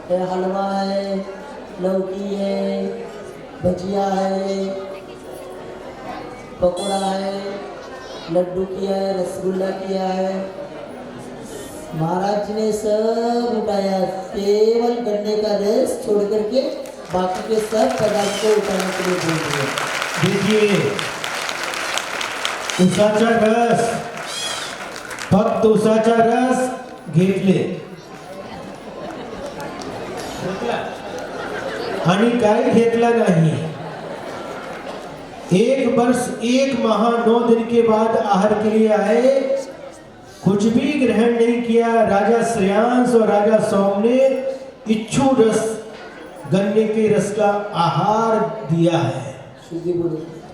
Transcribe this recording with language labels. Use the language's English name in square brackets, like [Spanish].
[Hindi] हलवा है, लौकी है, भजिया है, पकौड़ा है, लड्डू किया है, रसगुल्ला किया है। महाराज जी ने सब उठाया, केवल गन्ने का रस छोड़ करके बाकी के सब पदार्थ को उठाने के लिए बोल दिए। [Marathi] देखिए उसाचा रस, फक्त उसाचा रस घेतले आणि काय घेतला नहीं। [Hindi] 1 वर्ष 1 माह 9 दिन के बाद आहार के लिए आए, कुछ भी ग्रहण नहीं किया। राजा श्रेयांश और राजा सोम ने इच्छु रस, गन्ने के रस का आहार दिया है। शुद्धि बोलो।